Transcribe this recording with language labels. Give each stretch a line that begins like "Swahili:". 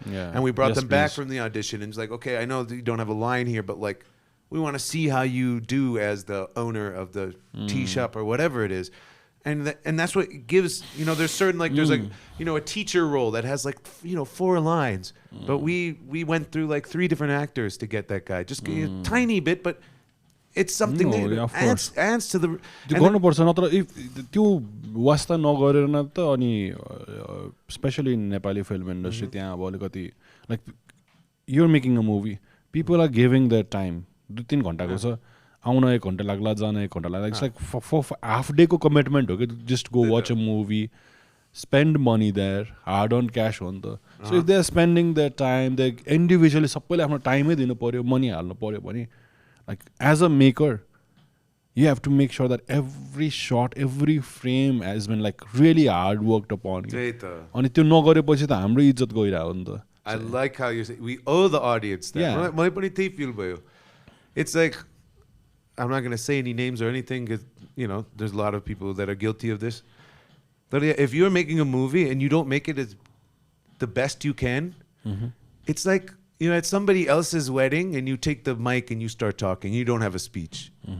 English: And we brought them back from the audition, and it's like, okay, I know that you don't have a line here, but we want to see how you do as the owner of the tea shop or whatever it is. And that's what gives, you know, there's certain, like, there's like, you know, a teacher role that has like, you know, 4 lines, but we went through like 3 different actors to get that guy, just a tiny bit, but it's something that adds to the.
Nepali: त्यो गर्नुपर्छ नत्र त्यो वास्ता नगरेर न त अनि specially Nepali film industry त्यहाँ अब अलिकति
English: like you're making a movie people are giving their time
Nepali: 2-3 घन्टाको छ आउन 1 घन्टा लाग्ला जान 1 घन्टा लाग्ला इट्स लाइक हाफ डे को कमिटमेन्ट हो कि
English: just go watch a movie spend money there hard on cash
Nepali: हो नि त
English: so if they are spending their time they individually
Nepali: सबैले आफ्नो टाइमै दिनु पर्यो मनी हाल्नु पर्यो भने
English: like as a maker you have to make sure that every shot every frame has been like really hard worked upon
Nepali: अनि त्यो नगरेपछि त हाम्रो इज्जत गइरहेको नि त
English: I like how you say we owe the audience that
Nepali: मलाई पनि त्यही feel भयो
English: it's like I'm not going to say any names or anything because you know there's a lot of people that are guilty of this but if you're making a movie and you don't make it as the best you can it's like you know, at somebody else's wedding and you take the mic and you start talking, you don't have a speech.